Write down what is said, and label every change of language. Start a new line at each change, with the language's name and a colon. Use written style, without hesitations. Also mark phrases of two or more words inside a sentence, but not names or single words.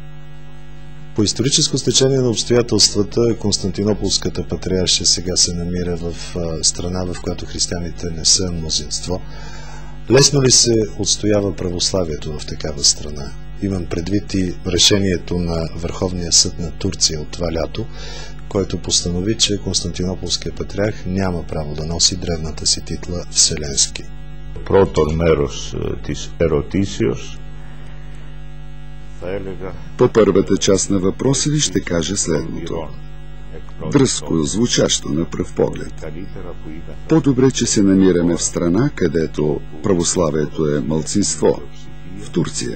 Bulgarian: По историческо стечение на обстоятелствата, Константинополската патриаршия сега се намира в страна, в която християните не са мнозинство. Лесно ли се отстоява православието в такава страна? Имам предвид и решението на Върховния съд на Турция от това лято, който постанови, че Константинополския патриарх няма право да носи древната си титла Вселенски.
Greek: Πρώτον μέρος της ερωτήσεως.
Bulgarian: По първата част на въпроса ви ще кажа следното. Дръзко звучащо на пръв поглед. По-добре, че се намираме в страна, където православието е малцинство, в Турция.